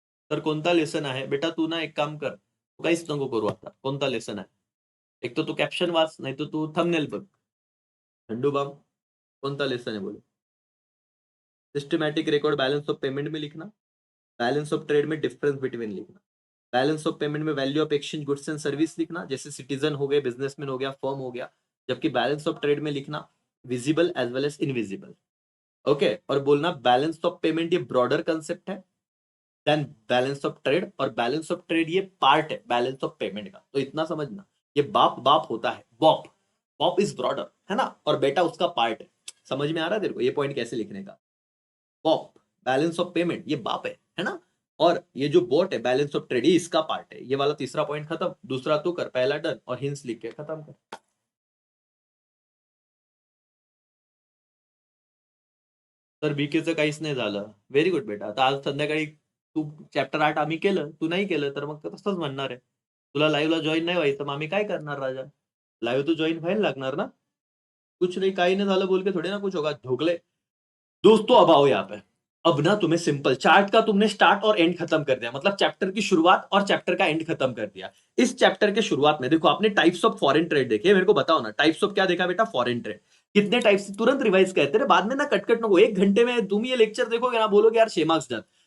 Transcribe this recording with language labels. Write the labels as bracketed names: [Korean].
[Marathi] तर कोणता लेसन आहे बेटा, तू ना एक काम कर, तू काहीच नको करू आता, कोणता लेसन आहे, एक तो तू कॅप्शन वाच, नाही तर तू थंबनेल बघ। [Hindi] झंडू बाम कौन सा लेसन है बोलो। Systematic record balance of payment में लिखना, बैलेंस ऑफ ट्रेड में डिफरेंस बिटवीन लिखना, बैलेंस ऑफ पेमेंट में value of exchange goods and service लिखना, जैसे सिटीजन हो गए, बिजनेसमैन हो गया, फर्म हो गया। जबकि बैलेंस ऑफ ट्रेड में लिखना [English] Visible as well as invisible. [Hindi] Okay, और बोलना बैलेंस ऑफ पेमेंट ये ब्रॉडर कंसेप्ट है देन बैलेंस ऑफ ट्रेड, और बैलेंस ऑफ ट्रेड ये पार्ट है बैलेंस ऑफ पेमेंट का। तो इतना समझना, ये बाप बाप होता है, बॉप, बॉप इज ब्रॉडर है ना, और बेटा उसका पार्ट है। समझ में आ रहा है तेरे को ये पॉइंट कैसे लिखने का। बॉप बैलेंस ऑफ पेमेंट ये बाप है ना, और ये जो बोट है बैलेंस ऑफ ट्रेड ये इसका पार्ट है। ये वाला तीसरा पॉइंट खत्म, दूसरा तू कर, पहला डन, और हिंस लिख के खत्म कर। [Marathi] तर बीकेचं काहीच नाही झालं, [English] Very good बेटा। [Marathi] आता आज संध्याकाळी तू चॅप्टर 8 आम्ही केलं, तू नाही केलं तर मग तसंच म्हणणार आहे। तुला लाईव्हला जॉईन नाही व्हायचं, मग आम्ही काय करणार राजा? लाईव्ह तो जॉईन व्हायला लागणार ना। [Hindi] कुछ नहीं, [Marathi] काही नहीं झालं [Hindi] बोल के थोड़ी ना कुछ होगा, ढोकले। दोस्तों अब आओ यहाँ पे, अब ना तुम्हें सिंपल चार्ट का तुमने स्टार्ट और एंड खत्म कर दिया, मतलब चैप्टर की शुरुआत और चैप्टर का एंड खत्म कर दिया। इस चैप्टर के शुरुआत में देखो आपने टाइप्स ऑफ फॉरेन ट्रेड देखे, मेरे को बताओ ना टाइप्स ऑफ क्या देखा बेटा, फॉरेन ट्रेड कितने टाइप्स, तुरंत रिवाइज कहते रहे, बाद में ना [Marathi] कटकट नको, [Hindi] 1 घंटे में तुम ये लेक्चर देखोगे ना बोलोगे यार 6 मार्क्स डन।